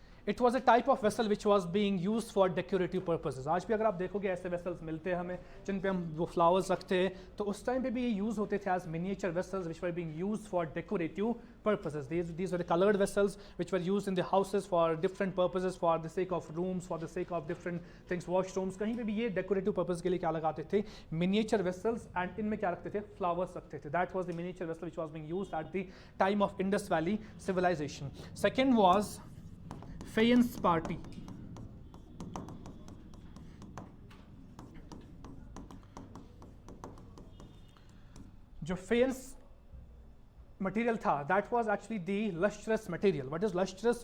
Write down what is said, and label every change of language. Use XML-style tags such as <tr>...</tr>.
<en>It was a type of vessel which was being used for decorative purposes.</en> <hi>आज भी अगर आप देखोगे ऐसे vessels मिलते हैं हमें जिन पे हम वो flowers रखते हैं, तो उस टाइम पे भी ये use होते थे</hi> <en>as miniature vessels which were being used for decorative purposes. These were the colored vessels which were used in the houses for different purposes, for the sake of rooms, for the sake of different things, washrooms.</en> <hi>कहीं पे भी ये decorative purpose के लिए क्या लगाते थे? Miniature vessels, and इनमें क्या रखते थे? Flowers रखते थे.</hi> <en>That was the miniature vessel which was being used at the time of Indus Valley civilization. Second was faience party.</en> <hi>जो faience material था,</hi> <en>that was actually the lustrous material. What is lustrous?</en>